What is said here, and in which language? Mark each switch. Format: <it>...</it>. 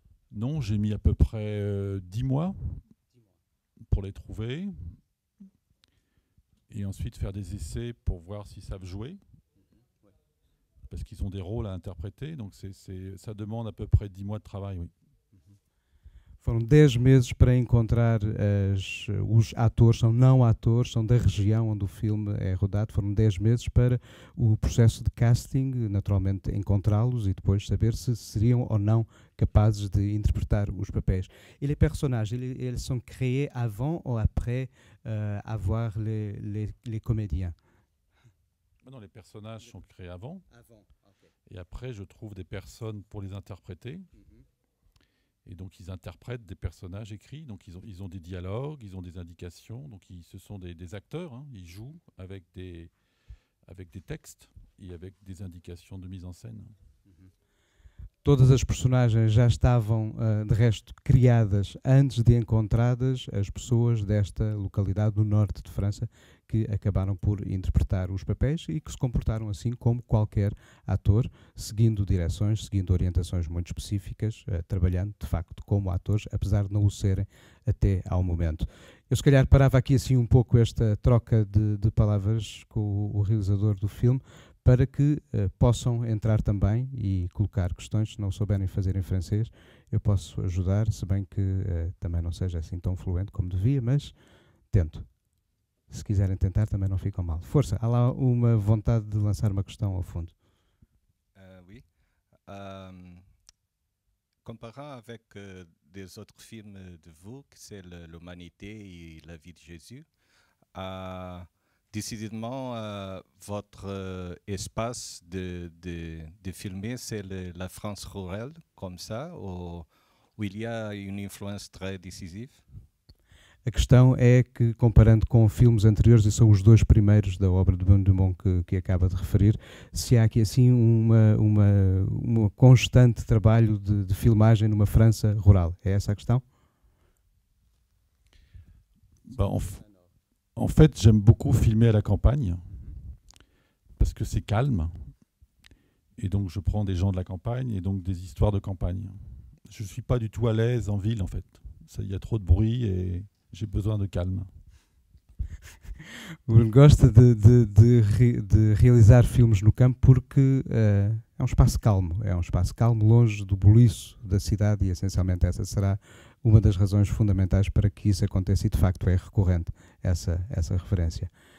<fr>Non, j'ai mis à peu près 10 mois pour les trouver. Et ensuite faire des essais pour voir s'ils savent jouer. Parce qu'ils ont des rôles à interpréter. Donc ça demande à peu près 10 mois de travail, oui.</fr> <pt>Foram 10 meses para encontrar os atores, são não atores, são da região onde o filme é rodado. Foram 10 meses para o processo de casting, naturalmente encontrá-los e depois saber se seriam ou não capazes de interpretar os papéis.</pt> <fr>E les personnages, ils sont créés avant ou après avoir les comédiens? Non, les personnages sont créés avant. Avant, ok. Et après, je trouve des personnes pour les interpréter. Et donc, ils interprètent des personnages écrits. Donc, ils ont des dialogues, ils ont des indications. Donc, ce sont des acteurs. Hein. Ils jouent avec des textes e avec des indications de mise en scène.</fr> <pt>Todas as personagens já estavam, de resto, criadas antes de encontradas as pessoas desta localidade do norte de França que acabaram por interpretar os papéis e que se comportaram assim como qualquer ator, seguindo direções, seguindo orientações muito específicas, trabalhando, de facto, como atores, apesar de não o serem até ao momento. Eu, se calhar, parava aqui assim um pouco esta troca de palavras com o realizador do filme, para que possam entrar também e colocar questões. Se não souberem fazer em francês, eu posso ajudar, se bem que também não seja assim tão fluente como devia, mas tento. Se quiserem tentar, também não ficam mal. Força, há lá uma vontade de lançar uma questão ao fundo.</pt> <fr>Oui. Comparant avec des autres films de vous, que c'est l'Humanité et la vie de Jésus, décidément, votre espace de filmer, c'est la France rurale, comme ça, ou où il y a une influence très décisive.</fr> <pt>A questão é que, comparando com filmes anteriores, e são os dois primeiros da obra de Bruno Dumont que acaba de referir, se há aqui assim uma constante trabalho de filmagem numa França rural. É essa a questão?</pt> <fr>Ben, en fait, j'aime beaucoup filmer à la campagne parce que c'est calme. Et donc, je prends des gens de la campagne et donc des histoires de campagne. Je ne suis pas du tout à l'aise en ville, en fait. Il y a trop de bruit et j'ai besoin de calme.</fr> <pt>O Bruno gosta de realizar filmes no campo porque é um espaço calmo. É um espaço calmo, longe do buliço da cidade, e essencialmente essa será uma das razões fundamentais para que isso aconteça, e de facto é recorrente essa referência.</pt>